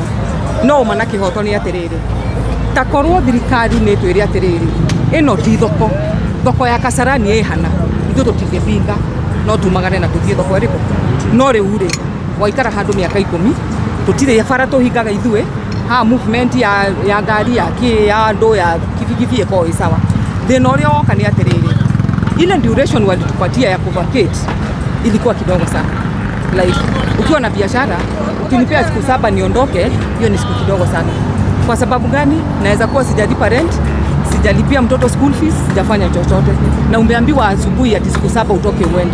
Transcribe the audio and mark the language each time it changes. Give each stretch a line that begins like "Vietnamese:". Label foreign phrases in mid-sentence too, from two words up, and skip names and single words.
Kikuyu: No ma na kĩhoto nĩ atĩrĩrĩ, ta korwo thirikari nĩ twĩre atĩrĩrĩ ĩno ti thoko ya Kasarani ĩhana, ithuĩ tũtingĩpinga, no tumagane na tũthiĩ thoko ĩrĩkũ. No rĩu rĩ waikara handũ mĩaka 10 tũtirĩ bara tũhingaga ithuĩ ha movement ya ngari ya andũ ya kibikibi ĩkorwo ĩ sawa. Thĩna ũrĩa woka nĩ atĩrĩrĩ,
Swahili: ile duration walitupatia ya kuvacate ilikuwa kidogo sana. Like ukiwa na biashara ukinipea siku 7 niondoke, hiyo ni siku kidogo sana. Kwa sababu gani? Naweza kuwa sijalipa rent, sijalipia mtoto
English: school fees,
Swahili: sijafanya chochote na umeambiwa asubuhi ati siku 7 utoke uende.